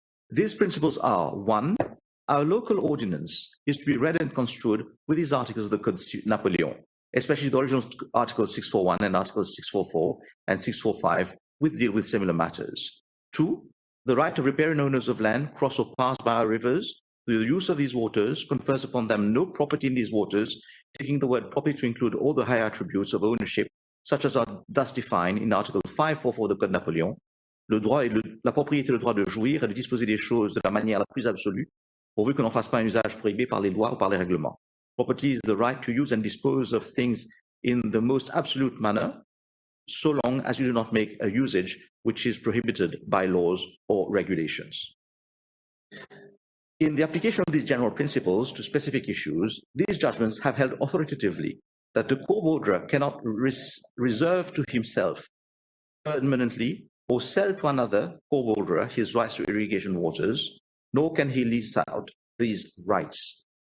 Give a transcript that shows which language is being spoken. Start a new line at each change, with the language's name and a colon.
English: These principles are: 1, our local ordinance is to be read and construed with these articles of the Code Napoleon, especially the original Articles 641 and Articles 644 and 645, which deal with similar matters. 2, the right of riparian owners of land cross or pass by our rivers through the use of these waters confers upon them no property in these waters, taking the word property to include all the higher attributes of ownership, such as are thus defined in Article 544 of the Code Napoleon.
French: Le droit est la propriété, le droit de jouir et de disposer des choses de la manière la plus absolue, pourvu que l'on fasse pas un usage prohibé par les lois ou par les règlements.
English: Property is the right to use and dispose of things in the most absolute manner, so long as you do not make a usage which is prohibited by laws or regulations. In the application of these general principles to specific issues, these judgments have held authoritatively that the co-borderer cannot reserve to himself permanently or sell to another co-borderer his rights to irrigation waters, nor can he lease out these rights.